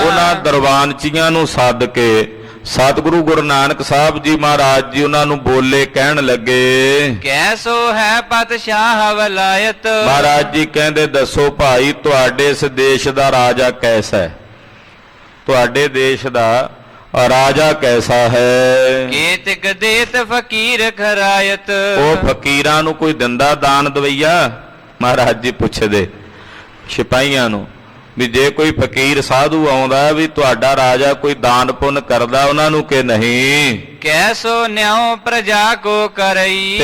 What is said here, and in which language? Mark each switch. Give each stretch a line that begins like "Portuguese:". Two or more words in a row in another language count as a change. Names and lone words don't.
Punjabi: ਉਹਨਾਂ ਦਰਵਾਨਚੀਆਂ ਨੂੰ ਸੱਦ ਕੇ ਸਤਿਗੁਰੂ ਗੁਰੂ ਨਾਨਕ ਸਾਹਿਬ ਜੀ ਮਹਾਰਾਜ ਜੀ ਉਹਨਾਂ ਨੂੰ ਬੋਲੇ, ਕਹਿਣ ਲੱਗੇ,
Braj: ਕੈਸੋ ਹੈ ਪਤਸ਼ਾਹ ਵਲਾਇਤ।
Punjabi: ਮਹਾਰਾਜ ਜੀ ਕਹਿੰਦੇ, ਦੱਸੋ ਭਾਈ ਤੁਹਾਡੇ ਇਸ ਦੇਸ਼ ਦਾ ਰਾਜਾ ਕੈਸਾ ਹੈ? ਤੁਹਾਡੇ ਦੇਸ਼ ਦਾ ਔਰ ਰਾਜਾ ਕੈਸਾ ਹੈ।
Braj: केतिक देत फकीर खरायत।
Punjabi: ਉਹ ਫਕੀਰਾਂ ਨੂੰ ਕੋਈ ਦਿੰਦਾ ਦਾਨ ਦਵਈਆ? ਮਹਾਰਾਜ ਜੀ ਪੁੱਛਦੇ ਸਿਪਾਹੀਆਂ ਨੂੰ ਵੀ ਜੇ ਕੋਈ ਫਕੀਰ ਸਾਧੂ ਆਉਂਦਾ ਵੀ ਤੁਹਾਡਾ ਰਾਜਾ ਕੋਈ ਦਾਨ ਪੁੰਨ ਕਰਦਾ ਉਹਨਾਂ ਨੂੰ ਕਿ ਨਹੀਂ।
Braj: ਕੈਸੋ ਨਿਉ ਪ੍ਰਜਾ ਕੋ ਕਰਈ।